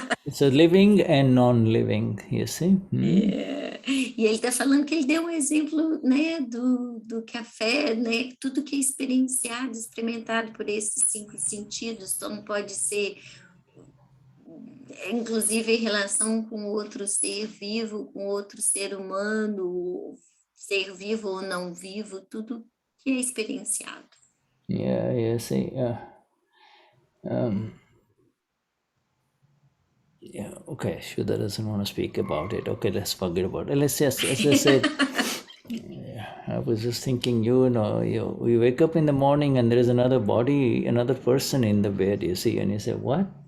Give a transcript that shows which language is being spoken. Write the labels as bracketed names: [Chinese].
[English] So living and non-living, you see. [Portuguese] E ele está falando que ele deu um exemplo, né, do café, né, tudo que é experienciado, experimentado por esses 5 sentidos, então pode ser, inclusive em relação com outro ser vivo, com outro ser humano, ser vivo ou não vivo, tudo que é experienciado. [English] Yeah, see, okay, Shuddha doesn't want to speak about it. Okay, let's forget about it. Let's just, as I said, I was just thinking, you wake up in the morning and there is another body, another person in the bed, you see, and you say, what?